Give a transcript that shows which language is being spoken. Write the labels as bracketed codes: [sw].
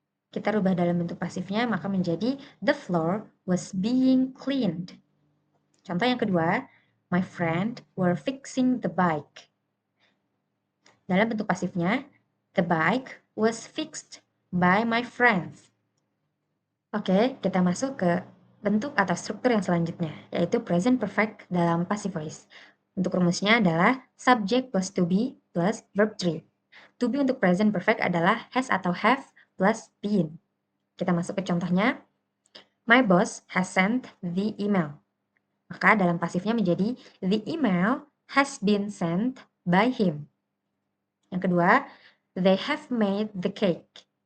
[id] Kita rubah dalam bentuk pasifnya maka menjadi [en] the floor was being cleaned. [id] Contoh yang kedua, [en] my friend were fixing the bike. [id] Dalam bentuk pasifnya, [en] the bike was fixed by my friends. [id] Oke, kita masuk ke bentuk atau struktur yang selanjutnya, yaitu present perfect dalam passive voice. Untuk rumusnya adalah subject plus to be plus verb 3. To be untuk present perfect adalah has atau have plus been. Kita masuk ke contohnya. [en] My boss has sent the email. [id] Maka dalam pasifnya menjadi [en] the email has been sent by him. [id] Yang kedua, [en] they have made the cake.